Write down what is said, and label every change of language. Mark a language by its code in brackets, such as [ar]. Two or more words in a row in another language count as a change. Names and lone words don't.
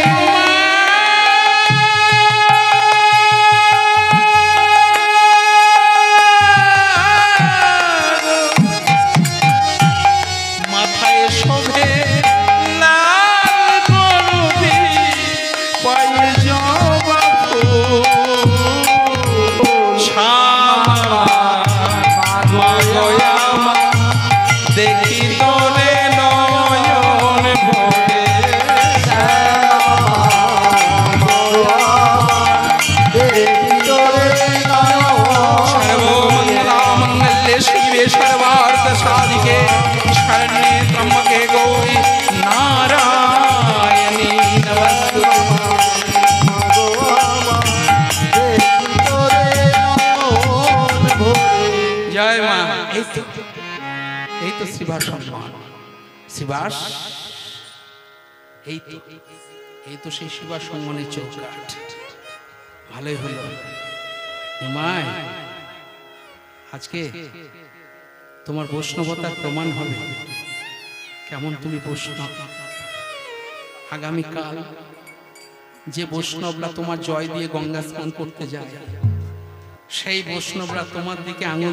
[bn] মাথায় শোভে লাল করবি পায়ে জবা ফুল শ্যামা মাগো আমার দেখি তোরে নয়ন ভরে [sa] सर्वमंगले शिवे सर्वार्थ साधिके शरण्ये त्र्यंबके गौरी नारायणी नमस्तुते। [hi] जय मां। [bn] এই তো শিবার সম্মান শিবাস এই তো সেই শিবার সম্মানের চৌকাঠ ভালোই হলো নিমাই আজকে তোমার বৈষ্ণবতার প্রমাণ হবে কেমন তুমি বৈষ্ণব আগামীকাল যে বৈষ্ণবরা তোমার জয় দিয়ে গঙ্গা স্নান করতে যায় সেই বৈষ্ণবরা তোমার দিকে আঙুল